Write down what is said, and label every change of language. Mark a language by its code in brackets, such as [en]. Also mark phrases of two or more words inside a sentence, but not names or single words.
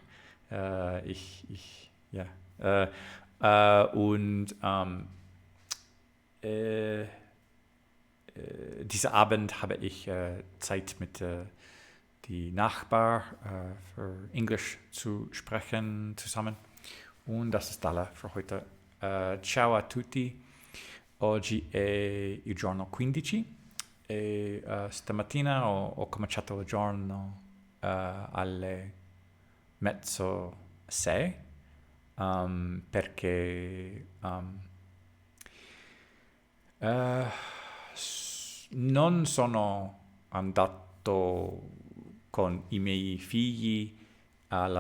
[de] Diesen Abend habe ich Zeit mit die Nachbar für Englisch zu sprechen zusammen. Und das ist alles für heute. [it] Ciao a tutti. Oggi è il giorno 15 e stamattina ho cominciato il giorno alle 5:30 perché non sono andato con i miei figli alla